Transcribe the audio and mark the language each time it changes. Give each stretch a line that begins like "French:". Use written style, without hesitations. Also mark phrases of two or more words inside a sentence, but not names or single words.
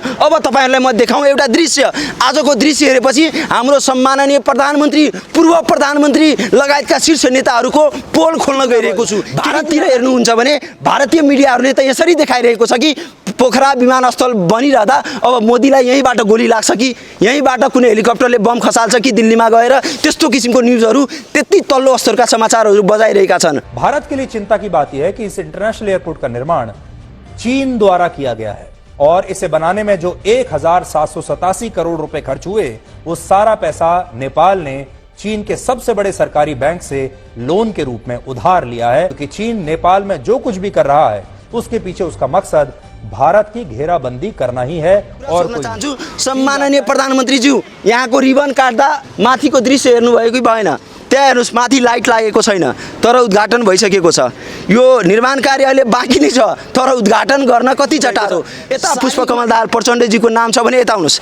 Nepali: अब तपाईँहरूलाई म देखाउँ एउटा दृश्य। आजको दृश्य हेरेपछि हाम्रो सम्माननीय प्रधानमन्त्री, पूर्व प्रधानमन्त्री लगायतका शीर्ष नेताहरूको पोल खोल्न गइरहेको छु। भारततिर हेर्नुहुन्छ भने भारतीय मिडियाहरूले त यसरी देखाइरहेको छ कि पोखरा विमानस्थल बनिरहँदा अब मोदीलाई यहीँबाट गोली लाग्छ कि यहीँबाट कुनै हेलिकप्टरले बम खसाल्छ कि दिल्लीमा गएर, त्यस्तो किसिमको न्युजहरू, त्यति तल्लो स्तरका समाचारहरू बजाइरहेका छन्।
Hindi: भारत के लिए चिंता की बात यह है कि इस
English: international airport
Hindi: का निर्माण चीन द्वारा किया गया है और इसे बनाने में जो 1787 करोड़ रुपए खर्च हुए, वो सारा पैसा नेपाल ने चीन के सबसे बड़े सरकारी बैंक से लोन के रूप में उधार लिया है। क्योंकि चीन नेपाल में जो कुछ भी कर रहा है उसके पीछे उसका मकसद भारत की घेराबंदी करना ही है। और
Nepali: चाहन्छु सम्माननीय प्रधानमन्त्रीज्यू, यहाँको रिबन काट्दा माथिको दृश्य हेर्नुभयो कि भएन? त्यहाँ हेर्नुहोस्, माथि लाइट लागेको छैन तर उद्घाटन भइसकेको छ। यो निर्माण कार्य अहिले बाँकी नै छ तर उद्घाटन गर्न कति चटारो। यता पुष्पकमल दाहाल प्रचण्डजीको नाम छ भने यता आउनुहोस्।